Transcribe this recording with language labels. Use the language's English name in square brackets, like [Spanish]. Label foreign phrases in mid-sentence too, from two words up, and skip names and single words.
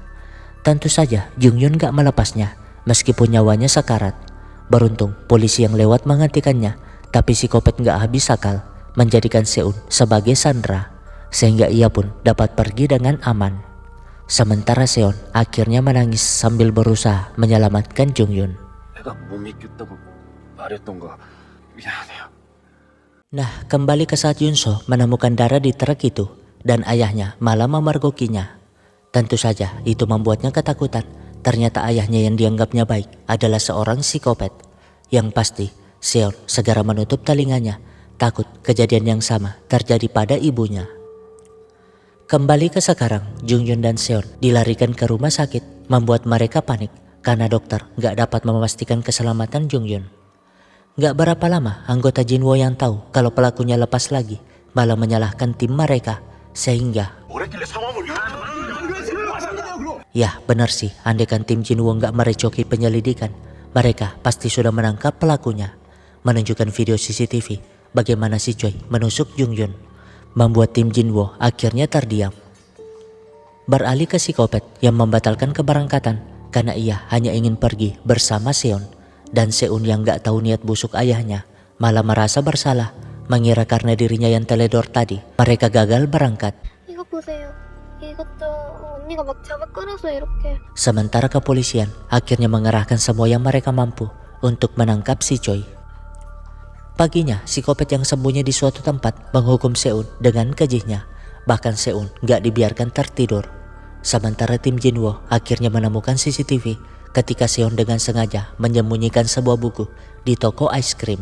[Indonesian] Tentu saja Jungyun gak melepasnya, meskipun nyawanya sekarat. Beruntung polisi yang lewat menghentikannya, tapi psikopat gak habis akal, menjadikan Seun sebagai sandera, sehingga ia pun dapat pergi dengan aman. Sementara Seon akhirnya menangis sambil berusaha menyelamatkan Jungyun. [Korean] 내가 못 믿겠다고 말했던 거 미안해요. [Indonesian] Nah, kembali ke saat Yunso menemukan darah di truk itu dan ayahnya malah memergokinya. Tentu saja itu membuatnya ketakutan. Ternyata ayahnya yang dianggapnya baik adalah seorang psikopat. Yang pasti, Seon segera menutup telinganya, takut kejadian yang sama terjadi pada ibunya. Kembali ke sekarang, Jungyun dan Seon dilarikan ke rumah sakit, membuat mereka panik karena dokter gak dapat memastikan keselamatan Jungyun. Gak berapa lama anggota Jinwo yang tahu kalau pelakunya lepas lagi malah menyalahkan tim mereka, sehingga [Korean] 뭐랬길래 상황을 [Indonesian] ya benar sih, andaikan tim Jinwo gak merecoki penyelidikan, mereka pasti sudah menangkap pelakunya. Menunjukkan video CCTV bagaimana si Choi menusuk Jungyun, membuat tim Jinwo akhirnya terdiam. Beralih ke psikopat yang membatalkan keberangkatan karena ia hanya ingin pergi bersama Seon. Dan Seun yang gak tahu niat busuk ayahnya malah merasa bersalah, mengira karena dirinya yang teledor tadi mereka gagal berangkat. [Korean] 이거 보세요. 이것도 언니가 막 잡아 끌어서 이렇게. [Indonesian] Sementara kepolisian akhirnya mengerahkan semua yang mereka mampu untuk menangkap si Choi. Paginya, psikopat yang sembunyi di suatu tempat menghukum Seun dengan kejihnya. Bahkan Seun gak dibiarkan tertidur. Sementara tim Jinwo akhirnya menemukan CCTV ketika Seon dengan sengaja menyembunyikan sebuah buku di toko es krim.